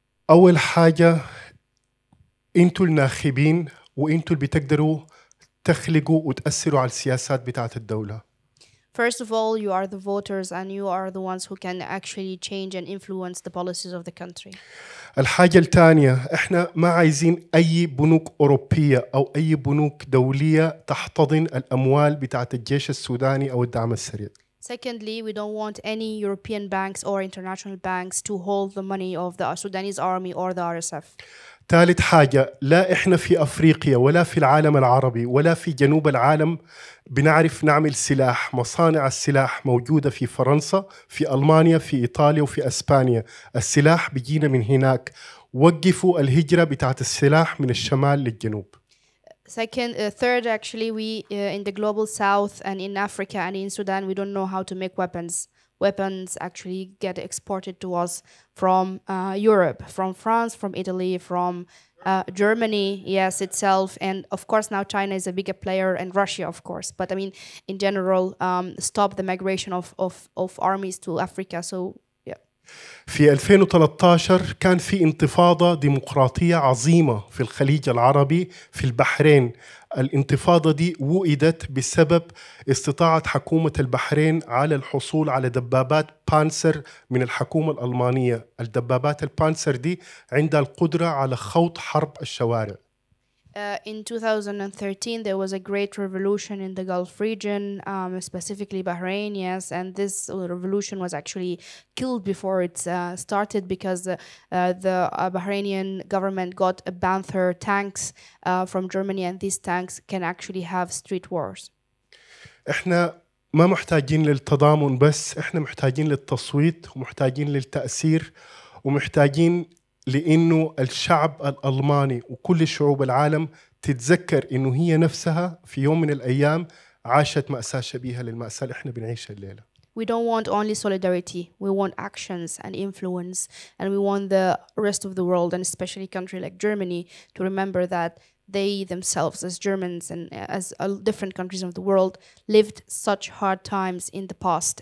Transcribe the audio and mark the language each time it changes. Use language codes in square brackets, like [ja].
[ar] أول حاجة أنتوا الناخبين وأنتوا اللي بتقدروا تخلقوا وتأثروا على السياسات بتاعت الدولة. [en] First of all, you are the voters and you are the ones who can actually change and influence the policies of the country. [ar] الحاجة الثانية إحنا ما عايزين أي بنوك أوروبية أو أي بنوك دولية تحتضن الأموال بتاعت الجيش السوداني أو الدعم السريع. [en] Secondly, we don't want any European banks or international banks to hold the money of the Sudanese army or the RSF. [ar] ثالث حاجة، لا إحنا في أفريقيا ولا في العالم العربي ولا في جنوب العالم بنعرف نعمل سلاح. مصانع السلاح موجودة في فرنسا، في ألمانيا، في إيطاليا وفي أسبانيا. السلاح بيجينا من هناك. وقفوا الهجرة بتاعت السلاح من الشمال للجنوب. [en] Third, actually, we in the global south and in Africa and in Sudan, we don't know how to make weapons. Weapons actually get exported to us from Europe, from France, from Italy, from Germany, yes, itself. And of course, now China is a bigger player, and Russia, of course. But I mean, in general, stop the migration of armies to Africa. So, yeah. [ar] في 2013 كان في انتفاضة ديمقراطية عظيمة في الخليج العربي في البحرين. الانتفاضة دي وقدت بسبب استطاعة حكومة البحرين على الحصول على دبابات بانسر من الحكومة الألمانية. الدبابات البانسر دي عندها القدرة على خوض حرب الشوارع. [en] In 2013, there was a great revolution in the Gulf region, specifically Bahrain, yes, and this revolution was actually killed before it started because the Bahrainian government got a Panther tanks from Germany, and these tanks can actually have street wars. [ar] إحنا ما محتاجين للتضامن بس، إحنا محتاجين للتصويت ومحتاجين للتأثير ومحتاجين لأنه الشعب الألماني وكل شعوب العالم تتذكر إنه هي نفسها في يوم من الأيام عاشت مأساة شبيهة للمأساة اللي إحنا بنعيشها الليلة. [en] We don't want only solidarity. We want actions and influence, and we want the rest of the world, and especially a country like Germany, to remember that they themselves, as Germans and as different countries of the world, lived such hard times in the past.